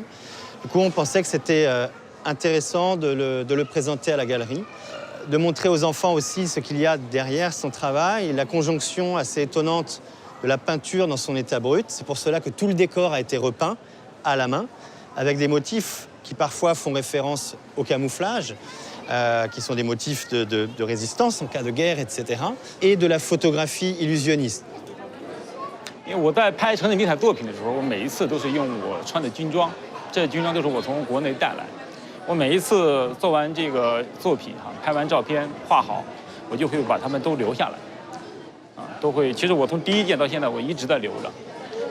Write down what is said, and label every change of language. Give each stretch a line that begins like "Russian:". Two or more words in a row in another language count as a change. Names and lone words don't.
French: Du coup, on pensait que c'était intéressant de le présenter à la galerie, de montrer aux enfants aussi ce qu'il y a derrière son travail, la conjonction assez étonnante de la peinture dans son état brut. C'est pour cela que tout le décor a été repeint à la main, avec des motifs qui parfois font référence au camouflage, qui sont des motifs de résistance en cas de guerre, etc., et de la photographie illusionniste.
Chinese: 因为我在拍城市迷彩作品的时候，我每一次都是用我穿的军装，这军装都是我从国内带来。我每一次做完这个作品拍完照片画好，我就会把它们都留下来，都会。其实我从第一件到现在，我一直在留着。